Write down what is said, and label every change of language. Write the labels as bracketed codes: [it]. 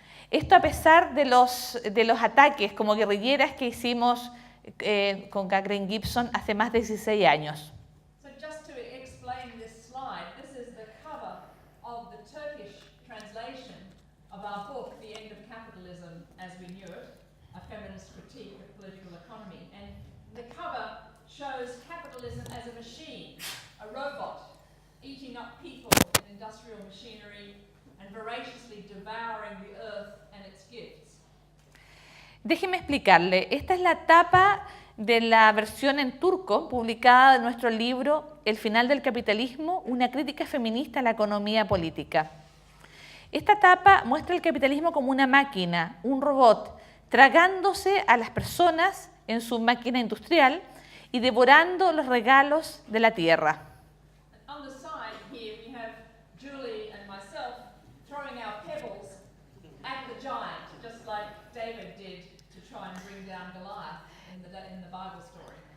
[es] Esto a pesar de los ataques como guerrilleras que hicimos con Graham Gibson hace más de 16 años. [en] So just to explain this slide, this is the cover of the Turkish translation of our book, The End of Capitalism as We Knew It, A Feminist Critique of Political Economy. And the cover shows capitalism as a machine, a robot, eating up people in industrial machinery and voraciously devouring the earth and its gifts. [es] Déjeme explicarle, esta es la tapa de la versión en turco publicada de nuestro libro El final del capitalismo, una crítica feminista a la economía política. Esta etapa muestra el capitalismo como una máquina, un robot, tragándose a las personas en su máquina industrial y devorando los regalos de la tierra. [en] On the side here we have Julie and myself throwing our pebbles at the giant, just like David did to try and bring down Goliath in the Bible story.